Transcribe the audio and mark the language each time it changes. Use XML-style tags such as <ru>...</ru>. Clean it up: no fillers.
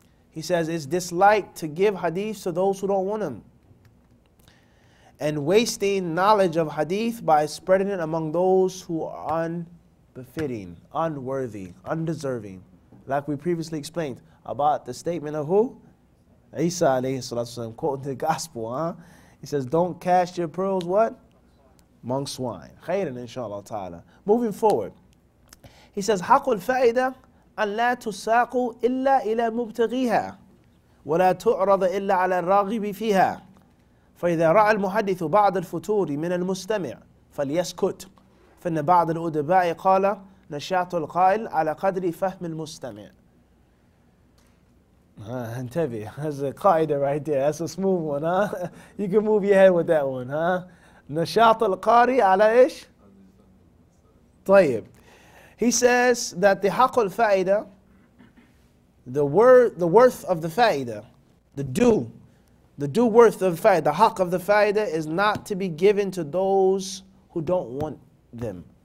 <en>He says it's disliked to give hadith to those who don't want them, and wasting knowledge of hadith by spreading it among those who are unbefitting, unworthy, undeserving. Like we previously explained about the statement of who? Isa alayhi salatu wasalam, quoting the gospel. He says, don't cast your pearls what? Among swine.</en> <ar>Khayran inshallah ta'ala.</ar> <en>Moving forward. He says,</en> <ar>حق الفائدة أن لا تساق إلا إلى مبتغيها ولا تعرض إلا على الراغب فيها. فإذا رأى المحدث بعض الفتور من المستمع فليسكت، فإن بعض الأدباء قال نشاط القائل على قدر فهم المستمع. انتبه,</ar> <en>that's a qaida right there. That's a smooth one, You can move your head with that one,</en> <ar>نشاط القارئ على إيش؟ طيب.</ar> <en>He says that the</en> <ar>حق الفائدة,</ar> <en>the worth of the faida, the due worth of the faida, the haqq of the faida is not to be given to those who don't want them.</en>